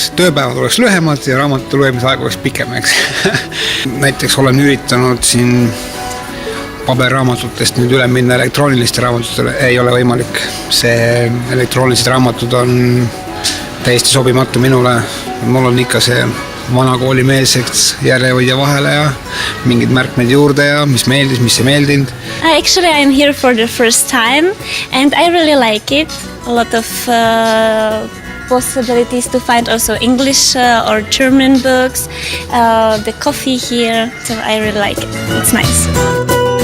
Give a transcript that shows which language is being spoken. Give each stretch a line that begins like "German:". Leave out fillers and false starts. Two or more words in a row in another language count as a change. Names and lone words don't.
Estonian: Tööpäevad oleks lühemad ja raamatu lugemise aeg oleks pikem, eks. Näiteks olen üritanud siin paberraamatutest nüüd üle minna elektrooniliste raamatutele, ei ole võimalik. See elektroonilised raamatud on täiesti sobimatu minule. Mul on ikka see vana koolimeelseks järjehoidja vahele ja mingid märkmed juurde ja mis meeldis, mis ei meeldinud.
English: Actually, I'm here for the first time and I really like it. A lot of possibilities to find also English or German books. The coffee here, so I really like it. It's nice.